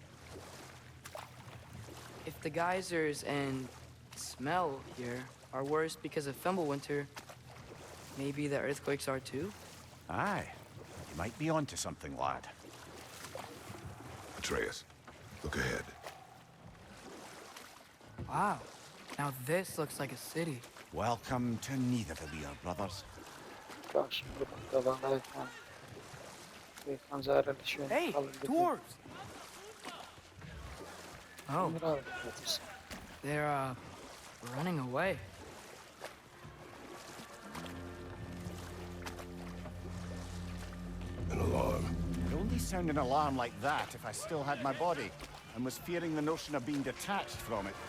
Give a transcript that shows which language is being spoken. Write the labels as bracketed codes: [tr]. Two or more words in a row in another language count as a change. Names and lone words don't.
[en] If the geysers and smell here are worse because of Fimbulwinter, maybe the earthquakes are too? Aye, you might be onto something, lad. Atreus, look ahead. Wow. Now this looks like a city. Welcome to Nidavellir, brothers. [ckb] باش بەخێربێن خانزارە لە شوێن [en] Hey, dwarves! Oh, they're running away. An alarm. I'd only sound an alarm like that if I still had my body and was fearing the notion of being detached from it.